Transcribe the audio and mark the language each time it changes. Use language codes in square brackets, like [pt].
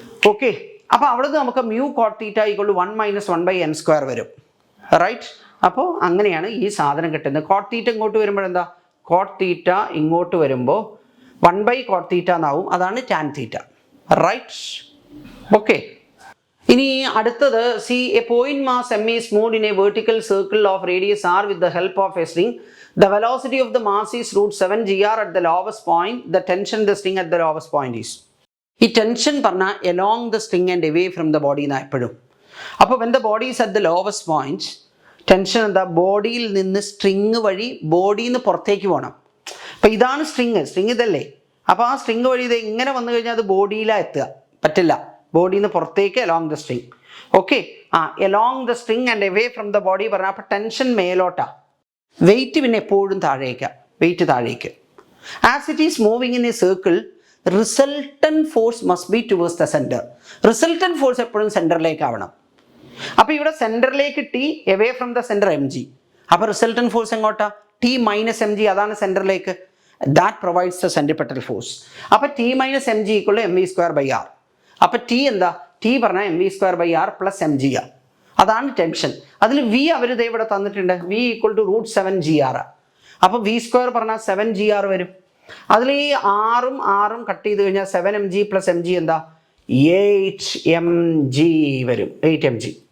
[ml] Okay, അപ്പോൾ അവിടുന്ന് നമുക്ക് മ്യൂ കോട്ട് തീറ്റ = 1 - 1/n² വരും. റൈറ്റ്, അപ്പോൾ അങ്ങനെയാണ് ഈ സാധനം കിട്ടുന്നത്. കോട്ട് തീറ്റ ഇങ്ങോട്ട് വരുമ്പോൾ എന്താ, കോട്ട് തീറ്റ ഇങ്ങോട്ട് വരുമ്പോൾ 1/cot തീറ്റ എന്നാവും, അതാണ് ടാൻ തീറ്റ. Right, okay. ഇനി അടുത്തത് [en] A point mass m is moved in a vertical circle of radius r with the help of a string. The velocity of the mass is √7 gr at the lowest point. The tension the string at the lowest point is. [ml] ഈ tension പറഞ്ഞാൽ [en] along the string and away from the body [ml] എന്നാണ് എപ്പോഴും. അപ്പോൾ [en] when the body is at the lowest point, [ml] tension എന്താ, ബോഡിയിൽ നിന്ന് string വഴി ബോഡിയിൽ നിന്ന് പുറത്തേക്ക് പോകണം. അപ്പോൾ ഇതാണ് സ്ട്രിങ് ഇതല്ലേ. അപ്പോൾ ആ സ്ട്രിങ് വഴി ഇത് ഇങ്ങനെ വന്നു കഴിഞ്ഞാൽ അത് ബോഡിയിലാണ് എത്തുക, പറ്റില്ല. ബോഡിയിൽ നിന്ന് പുറത്തേക്ക് [en] Along the string. Okay, along the string and away from the body [ml] പറഞ്ഞാൽ അപ്പോൾ ടെൻഷൻ മേലോട്ടാ, വെയിറ്റ് പിന്നെ എപ്പോഴും താഴേക്ക്. [en] As it is moving in a circle, resultant force must be towards the centre. [ml] Resultant force എപ്പോഴും സെൻറ്ററിലേക്ക് ആവണം. അപ്പോൾ ഇവിടെ സെൻറ്ററിലേക്ക് T, [en] away from the centre [ml] mg. അപ്പോൾ റിസൾട്ടൻറ്റ് ഫോഴ്സ് എങ്ങോട്ടാ, t - mg, അതാണ് സെൻറ്ററിലേക്ക്. [en] That provides the centripetal force. [ml] അപ്പോൾ t - mg = mv²/r. അപ്പോൾ T എന്താ, ടി പറഞ്ഞാൽ mv²/r + mg. അതാണ് ടെൻഷൻ. അതിൽ വി അവർ ഇവിടെ തന്നിട്ടുണ്ട്, v = √7 gr. അപ്പോൾ v² പറഞ്ഞാൽ 7 gr വരും. അതിൽ ഈ ആറും കട്ട് ചെയ്ത് കഴിഞ്ഞാൽ 7mg + mg എന്താ, 8mg വരും, 8mg.